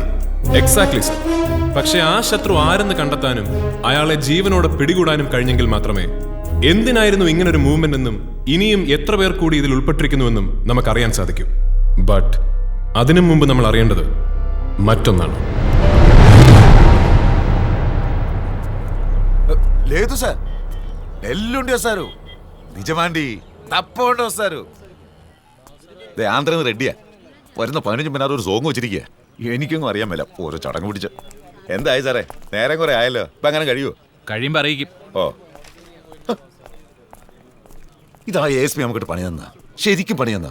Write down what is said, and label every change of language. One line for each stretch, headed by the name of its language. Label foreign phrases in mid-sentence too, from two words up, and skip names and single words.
Malayalam: എക്സാക്ട്ലി സർ. പക്ഷെ ആ ശത്രു ആരെന്ന് കണ്ടെത്താനും അയാളെ ജീവനോടെ പിടികൂടാനും കഴിഞ്ഞെങ്കിൽ മാത്രമേ എന്തിനായിരുന്നു ഇങ്ങനൊരു മൂവ്മെന്റ് എന്നും ഇനിയും എത്ര പേർ കൂടി ഇതിൽ ഉൾപ്പെട്ടിരിക്കുന്നുവെന്നും നമുക്കറിയാൻ സാധിക്കും. ബട്ട് അതിനു മുമ്പ് നമ്മൾ അറിയേണ്ടത് മറ്റൊന്നാണ്.
Telugu: లేదు సార్, ఎల్లుండి వస్తారు. నిజమాండి, తప్పకుండా వస్తారు.
Malayalam: ആന്ധ്രന്ന് റെഡിയാ. വരുന്ന 15 മിനിറ്റ് ഒരു സോങ് വെച്ചിരിക്കുക. എനിക്കൊന്നും അറിയാൻ മേല, ഓരോ ചടങ്ങ് പിടിച്ച്. എന്തായി സാറേ, നേരം കുറെ ആയല്ലോ. ഇപ്പൊ അങ്ങനെ കഴിയുമോ? കഴിയുമ്പോ അറിയിക്കും. ഓ, ഇതാ ASP നമുക്കിട്ട് പണി തന്ന, ശരിക്കും പണി തന്ന.